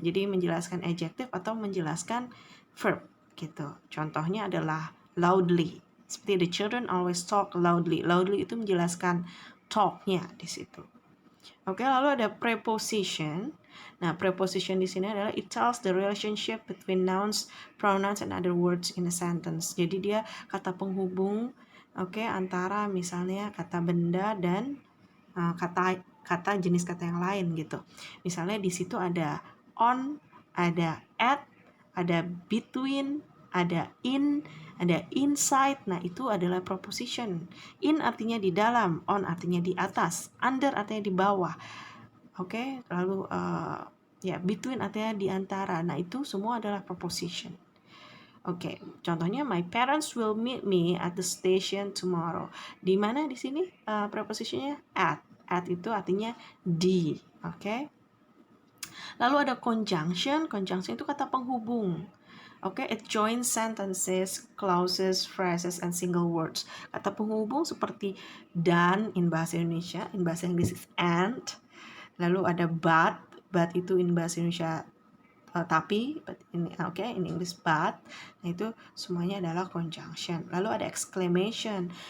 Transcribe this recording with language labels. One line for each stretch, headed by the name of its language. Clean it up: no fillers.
Indonesian: Jadi menjelaskan adjective atau menjelaskan verb gitu. Contohnya adalah loudly. Seperti
English: the children always talk loudly.
Indonesian: Loudly itu menjelaskan talknya di situ. Oke, lalu ada preposition. Nah, preposition di sini adalah
English: it tells the relationship between nouns, pronouns, and other words in a sentence.
Indonesian: Jadi dia kata penghubung, oke, antara misalnya kata benda dan kata jenis kata yang lain gitu. Misalnya di situ ada on, ada at, ada between, ada in, ada inside. Nah, itu adalah preposition. In artinya di dalam, on artinya di atas, under artinya di bawah. Oke, lalu between artinya di antara. Nah, itu semua adalah preposition. Oke, contohnya
English: my parents will meet me at the station tomorrow.
Indonesian: Di mana di sini prepositionnya at. At itu artinya di. Oke. Lalu ada conjunction. Conjunction itu kata penghubung.
English: Oke, it joins sentences, clauses, phrases, and single words.
Indonesian: Kata penghubung seperti dan in bahasa Indonesia, in bahasa Inggris is and. Lalu ada but itu in bahasa Indonesia tapi, in English but. Nah, itu semuanya adalah conjunction. Lalu ada exclamation.